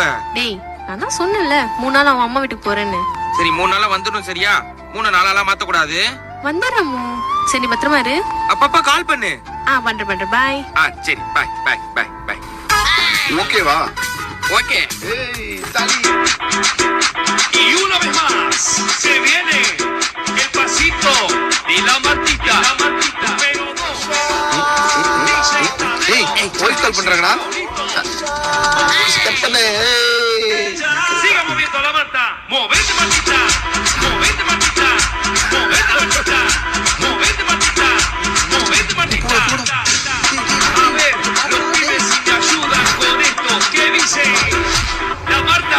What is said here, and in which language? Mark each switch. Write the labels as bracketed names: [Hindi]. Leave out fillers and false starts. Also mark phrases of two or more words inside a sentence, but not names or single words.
[Tamil] டேய் நான் தான் சொன்னேன்ல 3 நாள் அவன் அம்மா வீட்டுக்கு போறேன்னு. சரி 3 நாளா வந்துடும் சரியா? 3 நாளாலாம் மாத்த கூடாது. வந்துடுறமோ. சரி நீ பத்திரமா இரு. அப்பப்பா கால் பண்ணு. பண்றேன் பாய். சரி [English] bye bye bye bye. [Tamil] ஓகேவா? ஓகே. ஏய் தலி. [Spanish] Y una vez más se viene el pasito de la Martita. Pero no. [Tamil] ஏய் [English] voice call [Tamil] பண்றாங்கடா. கட் பண்ணு. [Spanish] Siga moviendo la Marta. Movete Martita. Movete Martita. Movete Martita. Movete Martita. Movete Martita. A ver, los pibes si te ayudan con esto. ¿Qué dice? La Marta.